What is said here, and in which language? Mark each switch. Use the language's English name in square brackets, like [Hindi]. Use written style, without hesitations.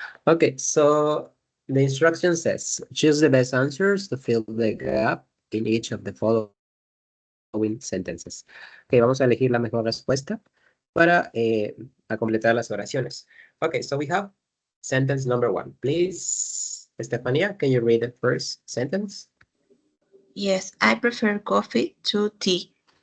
[English] Okay, so the instruction says, choose the best answers to fill the gap in each of the following sentences. [Spanish] Okay, vamos a elegir la mejor respuesta para a completar las oraciones. [English] Okay, so we have sentence number 1. Please, Estefania, can you read the first sentence? Yes, I prefer coffee to tea.